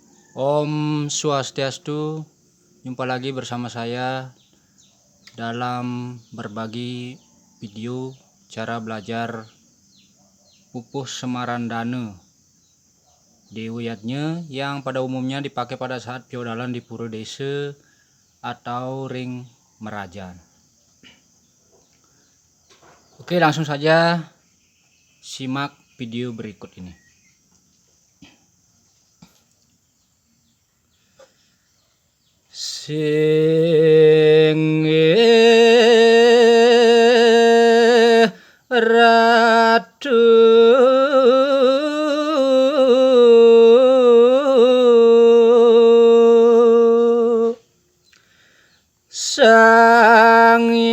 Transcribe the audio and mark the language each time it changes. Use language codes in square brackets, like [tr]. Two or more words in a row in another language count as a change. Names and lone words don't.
[id] Om Swastiastu, jumpa lagi bersama saya dalam berbagi video cara belajar pupuh Semarandane Dewiyatnya yang pada umumnya dipakai pada saat feodalan di pura desa atau [ban] ring merajan. [id] Oke, langsung saja simak video berikut ini. [ban] Sing ratu Sang